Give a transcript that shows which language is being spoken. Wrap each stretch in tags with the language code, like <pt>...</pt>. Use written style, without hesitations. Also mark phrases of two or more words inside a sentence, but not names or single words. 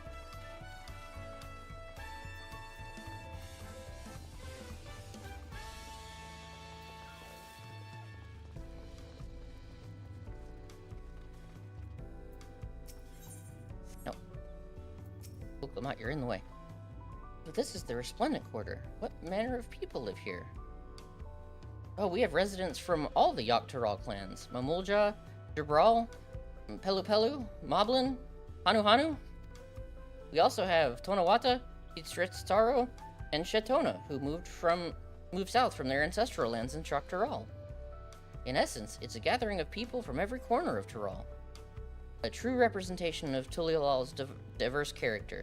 <en>No. Look, Lamont, you're in the way. But this is the Resplendent Quarter. What manner of people live here? Oh, we have residents from all the Yogg-Tural clans. Mamulja, Jabral, Pelu Pelu, Moblin, Hanu Hanu. We also have Tonawata, Taro, and Shetona, who moved south from their ancestral lands in Chok-Tural. In essence, it's a gathering of people from every corner of Tural. A true representation of Tulialal's diverse character.</en>